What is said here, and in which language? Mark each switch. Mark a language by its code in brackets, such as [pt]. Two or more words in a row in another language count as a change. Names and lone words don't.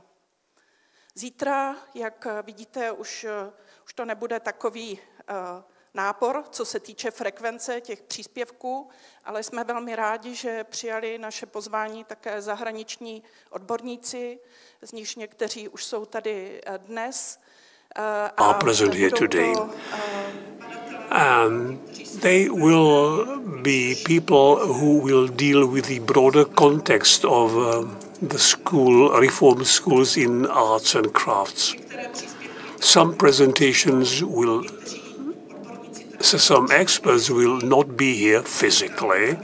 [cs] Zítra, jak vidíte, už to nebude takový nápor, co se týče frekvence těch příspěvků, ale jsme velmi rádi, že přijali naše pozvání také zahraniční odborníci, z nichž někteří už jsou tady dnes. [en] Are present here today. And they will be people who will deal with the broader context of the reform schools in arts and crafts. Some presentations some experts will not be here physically.